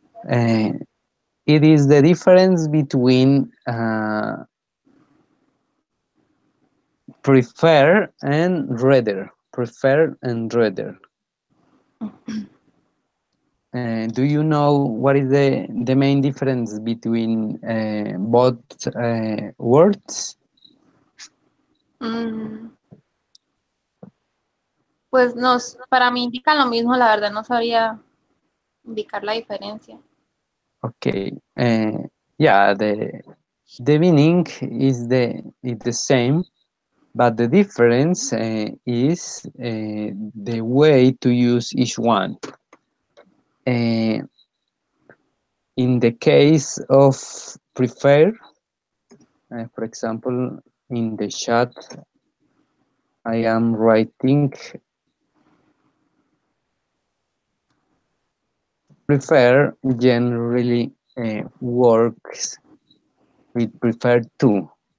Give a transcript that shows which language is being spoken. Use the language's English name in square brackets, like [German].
[English] Uh, it is the difference between prefer and rather. Prefer and rather. Do you know what is the main difference between both words? [Spanish] Mm, pues para mí indican lo mismo, la verdad no sabría indicar la diferencia. [English] Okay. Yeah, the meaning is the same, but the difference is the way to use each one. Uh, in the case of prefer, for example, in the chat, I am writing prefer generally works with prefer to.